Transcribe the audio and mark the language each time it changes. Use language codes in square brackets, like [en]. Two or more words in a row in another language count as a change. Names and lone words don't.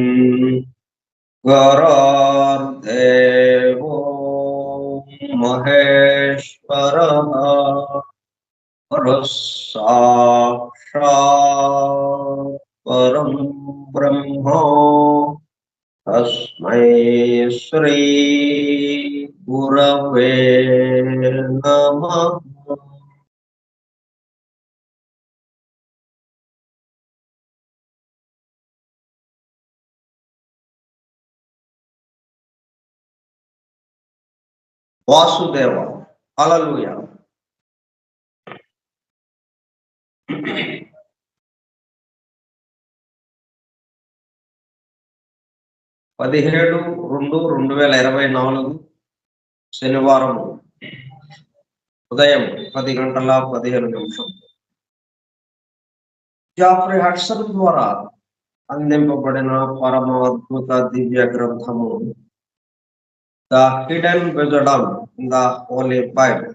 [sa] गुरुर्देवो महेश्वरः गुरुः साक्षात् परं ब्रह्म तस्मै श्री गुरवे नमः। [te] వాసుదేవ హల్లెలూయా. 17/2/2024 శనివారం ఉదయం 10:15 జాఫ్రీ హడ్సన్ ద్వారా అందింపబడిన పరమ అద్భుత దివ్య గ్రంథము ద హిడెన్ విజడమ్ ఇన్ ద హోలీ బైబిల్.